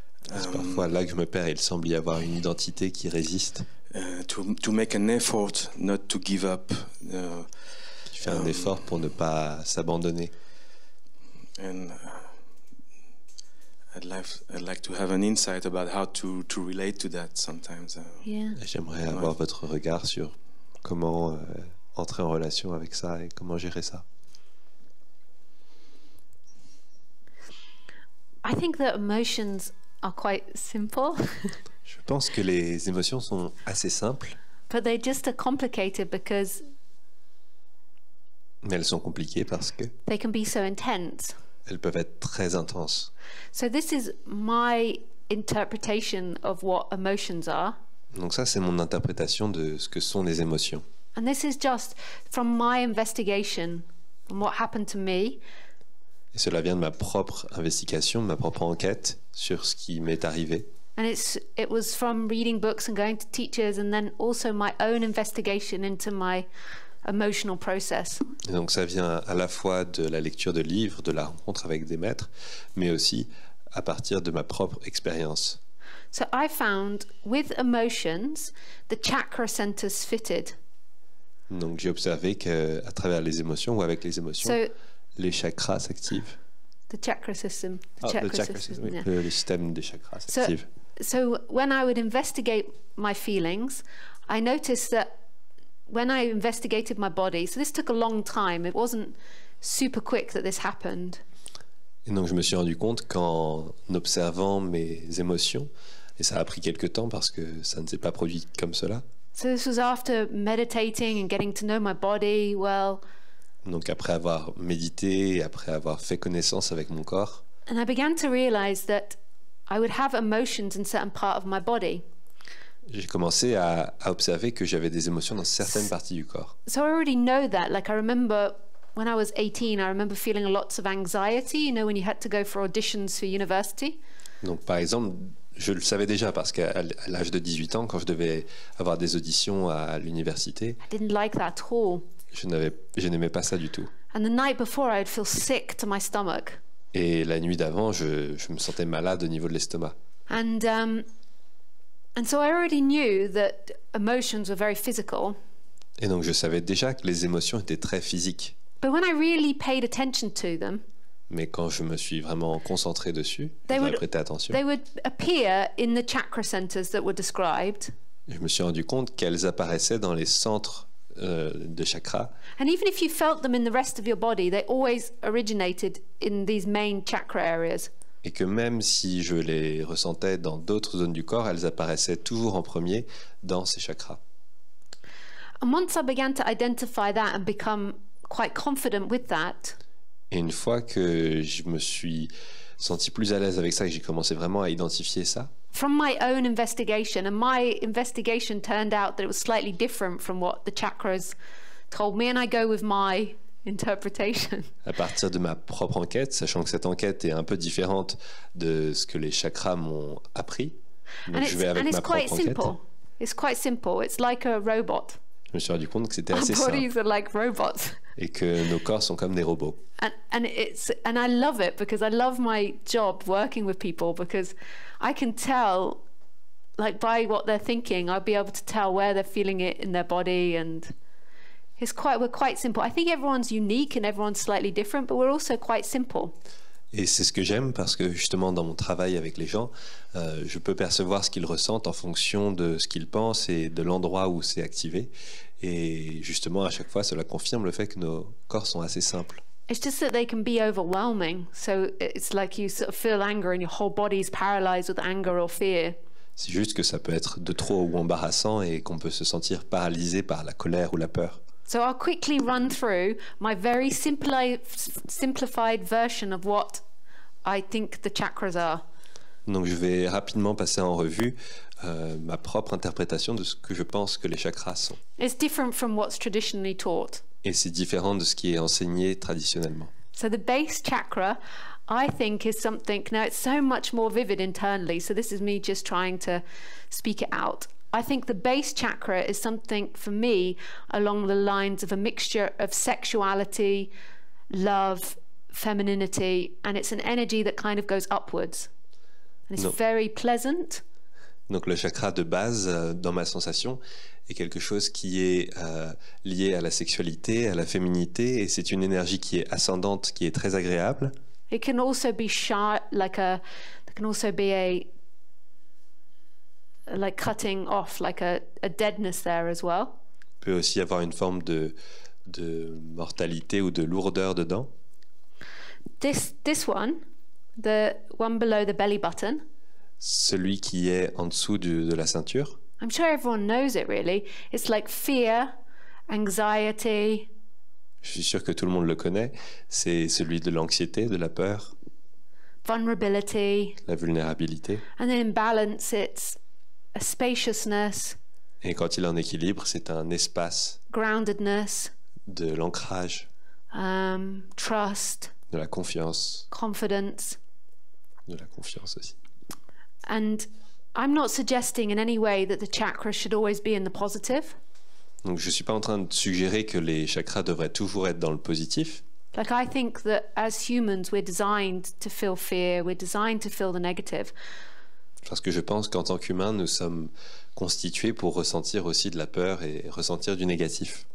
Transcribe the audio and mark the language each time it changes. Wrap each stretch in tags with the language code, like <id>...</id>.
<fr>C'est parfois là que je me perds. Il semble y avoir une identité qui résiste,</fr> <en>to make an effort not to give up,</en> <fr>qui fait un effort pour ne pas s'abandonner.</fr> <en>and I'd like to have an insight about how to relate to that sometimes. Yeah.</en> <fr>Et j'aimerais avoir votre regard sur comment entrer en relation avec ça et comment gérer ça.</fr> <en>I think that emotions are quite simple,</en> <fr>Je pense que les émotions sont assez simples,</fr> <en>but they just are complicated because</en> <fr>mais elles sont compliquées parce que</fr> <en>they can be so intense.</en> <fr>elles peuvent être très intenses.</fr> <en>So this is my interpretation of what emotions are.</en> <fr>Donc ça, c'est mon interprétation de ce que sont les émotions.</fr> <en>And this is just from my investigation and what happened to me.</en> <fr>Et cela vient de ma propre investigation, de ma propre enquête sur ce qui m'est arrivé.</fr> <en>And it was from reading books and going to teachers, and then also my own investigation into my emotional process.</en> <fr>Et donc ça vient à la fois de la lecture de livres, de la rencontre avec des maîtres, mais aussi à partir de ma propre expérience.</fr> <en>So I found with emotions, the chakra centers fitted.</en> <fr>Donc j'ai observé qu'à travers les émotions ou avec les émotions,</fr> <en>So</en> <fr>les chakras s'activent.</fr> <en>the chakra system. The</en> <fr>Le</fr> <en>chakra system,</en> <fr>oui,</fr> <en>yeah.</en> <fr>le système des chakras s'active.</fr> <en>So when I would investigate my feelings, I noticed that when I investigated my body, so this took a long time. It wasn't super quick that this happened.</en> <fr>Et donc je me suis rendu compte qu'en observant mes émotions, et ça a pris quelque temps parce que ça ne s'est pas produit comme cela.</fr> <en>So this was after meditating and getting to know my body well.</en> <fr>Donc après avoir médité, après avoir fait connaissance avec mon corps,</fr> <en>And I began to realize that I would have emotions in certain part of my body.</en> <fr>j'ai commencé à observer que j'avais des émotions dans certaines parties du corps.</fr> <en>So I already know that. Like I remember when I was 18, I remember feeling lots of anxiety, you know, when you had to go for auditions for university.</en> <fr>Donc par exemple, je le savais déjà parce qu'à l'âge de 18 ans, quand je devais avoir des auditions à l'université,</fr> <en>I didn't like that at all.</en> <fr>je n'aimais pas ça du tout.</fr> <en>And the night before, I'd feel sick to my stomach.</en> <fr>Et la nuit d'avant, je me sentais malade au niveau de l'estomac.</fr> <en>And so I already knew that emotions were very physical.</en> <fr>Et donc je savais déjà que les émotions étaient très physiques.</fr> <en>But when I really paid attention to them,</en> <fr>Mais quand je me suis vraiment concentré dessus,</fr> <en>They</en> <fr>j'ai</fr> <en>would-</en> <fr>prêté attention,</fr> <en>they would appear in the chakra centers that were described.</en> <fr>je me suis rendu compte qu'elles apparaissaient dans les centres de chakras.</fr> <en>And even if you felt them in the rest of your body, they always originated in these main chakra areas.</en> <fr>Et que même si je les ressentais dans d'autres zones du corps, elles apparaissaient toujours en premier dans ces chakras.</fr> <en>And once I began to identify that and become quite confident with that,</en> <fr>Et une fois que je me suis senti plus à l'aise avec ça, et que j'ai commencé vraiment à identifier ça,</fr> <en>from my own investigation, and my investigation turned out that it was slightly different from what the chakras told me, and I go with my interpretation.</en> <fr>à partir de ma propre enquête, sachant que cette enquête est un peu différente de ce que les chakras m'ont appris, donc</fr> <en>And</en> <fr>je vais avec ma</fr> <en>quite</en> <fr>propre enquête,</fr> <en>simple. It's quite simple. It's like a robot.</en> <fr>je me suis rendu compte que c'était</fr> <en>Our</en> <fr>assez simple</fr> <en>bodies are like robots.</en> <fr>et que nos corps sont comme des robots.</fr> <en>And I love it because I love my job working with people, because I can tell, like, by what they're thinking, I'll be able to tell where they're feeling it in their body, and we're quite simple. I think everyone's unique and everyone's slightly different, but we're also quite simple.</en> <fr>Et c'est ce que j'aime parce que justement dans mon travail avec les gens, je peux percevoir ce qu'ils ressentent en fonction de ce qu'ils pensent et de l'endroit où c'est activé. Et justement à chaque fois cela confirme le fait que nos corps sont assez simples.</fr> <en>It's just that they can be overwhelming. So it's like you sort of feel anger and your whole body is paralyzed with anger or fear.</en> <fr>C'est juste que ça peut être de trop ou embarrassant et qu'on peut se sentir paralysé par la colère ou la peur.</fr> <en>So I'll quickly run through my very simplified version of what I think the chakras are.</en> <fr>Donc je vais rapidement passer en revue ma propre interprétation de ce que je pense que les chakras sont.</fr> <en>It's different from what's traditionally taught.</en> <fr>Et c'est différent de ce qui est enseigné traditionnellement.</fr> <en>So the base chakra, I think, is something, now it's so much more vivid internally, so this is me just trying to speak it out. I think the base chakra is something for me along the lines of a mixture of sexuality, love, femininity, and it's an energy that kind of goes upwards. And it's No. very pleasant.</en> <fr>Donc le chakra de base, dans ma sensation, est quelque chose qui est lié à la sexualité, à la féminité, et c'est une énergie qui est ascendante, qui est très agréable.</fr> <en>It can also be shy, there can also be like cutting off, like a deadness there as well.</en> <fr>Il peut aussi y avoir une forme de mortalité ou de lourdeur dedans.</fr> <en>This one, the one below the belly button.</en> <fr>Celui qui est en dessous de la ceinture.</fr> <en>I'm sure everyone knows it really. It's like fear, anxiety.</en> <fr>Je suis sûr que tout le monde le connaît. C'est celui de l'anxiété, de la peur,</fr> <en>Vulnerability.</en> <fr>la vulnérabilité.</fr> <en>And then in balance, it's a spaciousness,</en> <fr>Et quand il est en équilibre, c'est un espace</fr> <en>groundedness,</en> <fr>de l'ancrage,</fr> <en>trust,</en> <fr>de la confiance,</fr> <en>confidence.</en> <fr>aussi.</fr> <en>And I'm not suggesting in any way that the chakra should always be in the positive.</en> <fr>Donc je ne suis pas en train de suggérer que les chakras devraient toujours être dans le positif.</fr> <en>Like, I think that as humans, we're designed to feel fear, we're designed to feel the negative.</en> <fr>Parce que je pense qu'en tant qu'humains, nous sommes constitués pour ressentir aussi de la peur et ressentir du négatif.</fr>